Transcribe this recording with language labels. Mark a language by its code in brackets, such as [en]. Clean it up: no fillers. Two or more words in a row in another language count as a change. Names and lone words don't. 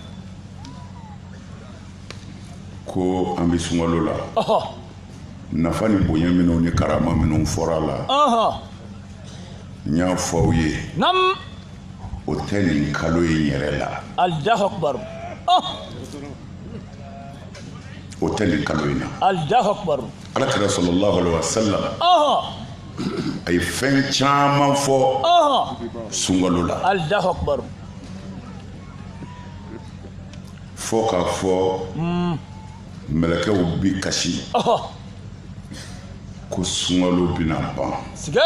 [bm] ko an bɛ sunkalo la nafa ni bonya minnu ni karama minnu fɔra la n y'a fɔ aw ye nam o tɛ nin kalo in yɛrɛ la [ar] الله أكبر [bm] o tɛ nin kalo in na [ar] الله أكبر [bm] alakira [ar] صلى الله عليه وسلم [bm] a ye fɛn caman fɔ sunkalo la [ar] الله أكبر [bm] fɔ k'a fɔ mɛlɛkɛw bi kasi ko sunkalo bɛna ban siga